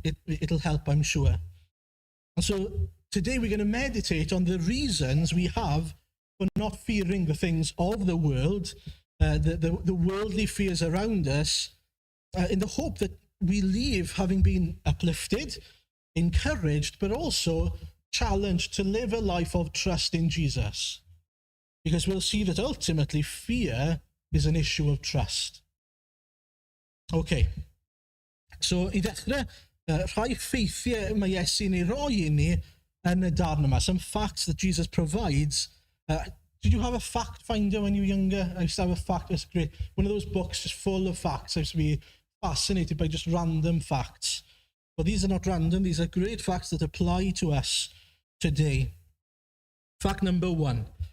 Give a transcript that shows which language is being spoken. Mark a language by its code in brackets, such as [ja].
[en] It'll help, I'm sure. And so today we're going to meditate on the reasons we have for not fearing the things of the world, the worldly fears around us, in the hope that we leave having been uplifted, encouraged, but also challenged to live a life of trust in Jesus. Because we'll see that ultimately fear is an issue of trust. Okay. So, [cy] I dechrau, rhai ffeithiau mae Iesu'n ei roi i ni yn y darn yma. [en] Some facts that Jesus provides. Did you have a fact finder when you were younger? I used to have a fact. It's great. One of those books just full of facts. I used to be fascinated by just random facts. But these are not random. These are great facts that apply to us today. Fact number 1.